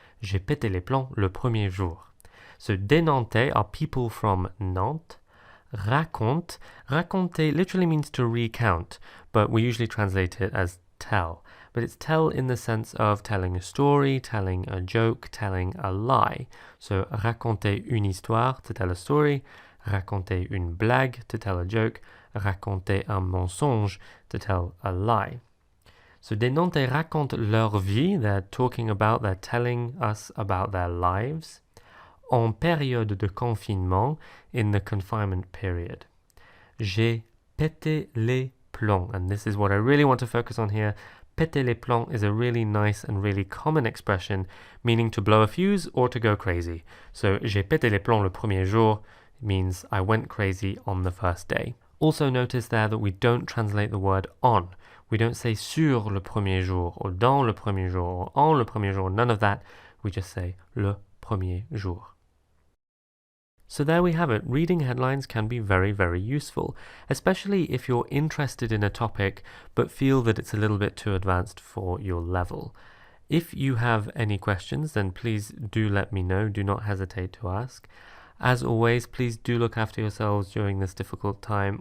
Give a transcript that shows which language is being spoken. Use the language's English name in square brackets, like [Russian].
[French] J'ai pété les plombs le premier jour. [English] So des Nantais are people from Nantes. Raconte, raconter literally means to recount, but we usually translate it as tell. But it's tell in the sense of telling a story, telling a joke, telling a lie. So raconter une histoire, to tell a story, raconter une blague, to tell a joke, raconter un mensonge, to tell a lie. So des Nantais racontent leur vie, they're talking about, they're telling us about their lives. [French] En période de confinement, in the confinement period. [English] J'ai pété les plombs, and this is what I really want to focus on here. Péter les plombs is a really nice and really common expression, meaning to blow a fuse or to go crazy. So, j'ai pété les plombs le premier jour means I went crazy on the first day. Also notice there that we don't translate the word on. We don't say sur le premier jour, or dans le premier jour, or en le premier jour, none of that. We just say le premier jour. So there we have it. Reading headlines can be very, very useful, especially if you're interested in a topic but feel that it's a little bit too advanced for your level. If you have any questions, then please do let me know. Do not hesitate to ask. As always, please do look after yourselves during this difficult time.